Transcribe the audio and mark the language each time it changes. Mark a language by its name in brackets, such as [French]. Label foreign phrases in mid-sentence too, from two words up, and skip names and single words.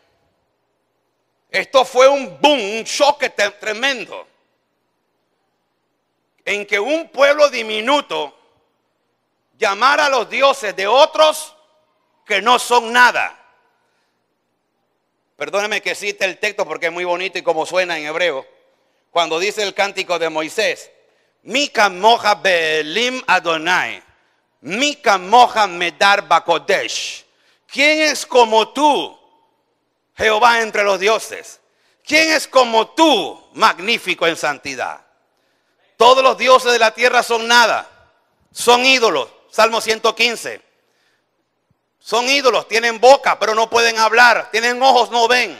[Spanish] Esto fue un boom, un choque tremendo, en que un pueblo diminuto llamar a los dioses de otros que no son nada. Perdóneme que cite el texto porque es muy bonito y como suena en hebreo. Cuando dice el cántico de Moisés, [Hebrew] מי כמוכה באלים אדוני מי כמוכה נאדר בקודש. [Spanish] ¿Quién es como tú, Jehová entre los dioses? ¿Quién es como tú, magnífico en santidad? Todos los dioses de la tierra son nada, son ídolos. Salmo 115. Son ídolos, tienen boca, pero no pueden hablar, tienen ojos, no ven.